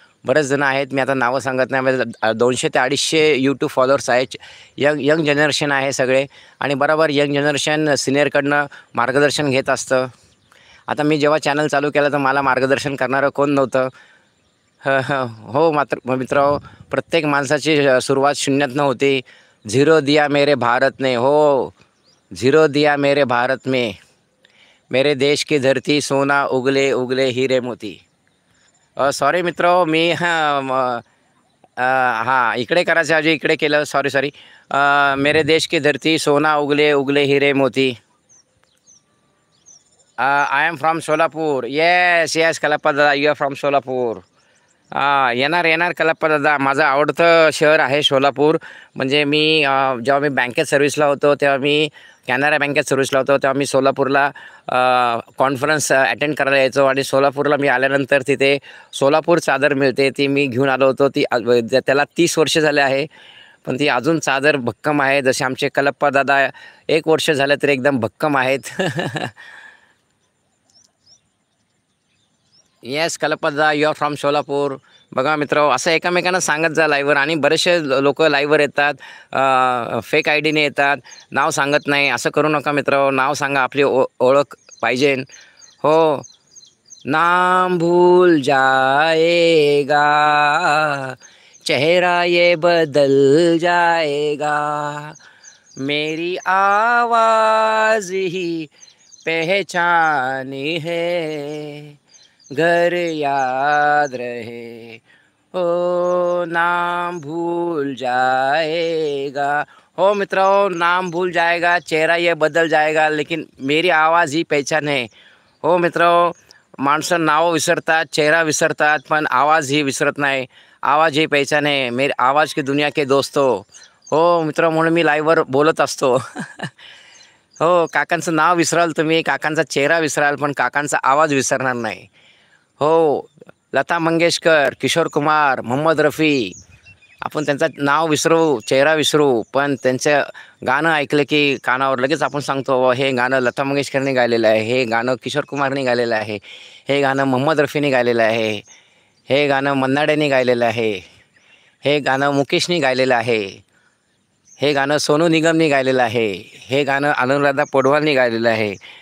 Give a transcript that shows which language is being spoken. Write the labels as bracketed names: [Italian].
[Marathi] बरेच जण आहेत, मी आता नावं सांगत नाही, म्हणजे 200 ते 250 यूट्यूब फॉलोअर्स आहेत. यंग जनरेशन आहे सगळे. आणि बरोबर यंग जनरेशन सिनियरकडनं मार्गदर्शन घेत असतं. आता मी जेव्हा चॅनल चालू केलं तर मला मार्गदर्शन करणारं कोण नव्हतं. हो मात्र मित्र, प्रत्येक माणसाची सुरुवात शून्यातनं होती. [Hindi] झिरो दिया मेरे भारत ने, हो झिरो दिया मेरे भारत में, मेरे देश की धरती सोना उगले उगले हीरे मोती. [Marathi] सॉरी मित्र, मी हां इकडे करायच्या ऐवजी इकडे केलं. [Hindi] सॉरी. मेरे देश की धरती सोना उगले उगले हीरे मोती. [English] I am from Solapur. Yes Kalappa dada, you are from Solapur. [Marathi] येणार कलप्पा दादा. माझं आवडतं शहर आहे सोलापूर. म्हणजे मी जेव्हा मी बँकेत सर्व्हिसला होतो, तेव्हा मी कॅनरा बँकेत सर्व्हिसला होतो, तेव्हा मी सोलापूरला कॉन्फरन्स अटेंड करायला यायचो. आणि सोलापूरला मी आल्यानंतर तिथे सोलापूर चादर मिळते, ती मी घेऊन आलो होतो. ती त्याला 30 वर्ष झाले आहे, पण ती अजून चादर भक्कम आहे. जसे आमचे कलप्पा दादा 1 वर्ष झालं तरी एकदम भक्कम आहेत. [English] Yes Kalpada, you are from Solapur. [Marathi] बघा मित्र, असं एकमेकांना सांगत जा लाईव्हवर. आणि बरेचसे लोक लाईव्हवर येतात, फेक आय डीने येतात, नाव सांगत नाही. असं करू नका मित्र, नाव सांगा, आपली ओळख पाहिजे. [Hindi] हो, नाम भूल जाएगा, चेहरा ये बदल जाएगा, मेरी आवाज़ ही पहचानी है, घर याद रहे, ओ नाम भूल जाएगा. हो मित्रों, नाम भूल जाएगा, चेहरा ये बदल जाएगा, लेकिन मेरी आवाज़ ही पहचान है. [Marathi] हो मित्रों, माणसं नाव विसरतात, चेहरा विसरतात, पण आवाज़ ही विसरत नाही. [Hindi] आवाज़ ही पहचान है, मेरी आवाज़ की दुनिया के दोस्तों. [Marathi] हो मित्र, म्हणून मी लाईव्हवर बोलत असतो. हो, काकांचं नाव विसराल तुम्ही, काकांचा चेहरा विसराल, पण काकांचा आवाज विसरणार नाही. हो, लता मंगेशकर, किशोर कुमार, मोहम्मद रफी, आपण त्यांचं नाव विसरू, चेहरा विसरू, पण त्यांचं गाणं ऐकलं की कानावर लगेच आपण सांगतो, हे गाणं लता मंगेशकरने गायलेलं आहे, हे गाणं किशोर कुमारने गायलेलं आहे, हे गाणं मोहम्मद रफीने गायलेलं आहे, हे गाणं मन्ना डेने गायलेलं आहे, हे गाणं मुकेशने गायलेलं आहे, हे गाणं सोनू निगमने गायलेलं आहे, हे गाणं अनुराधा पौडवालने गायलेलं आहे.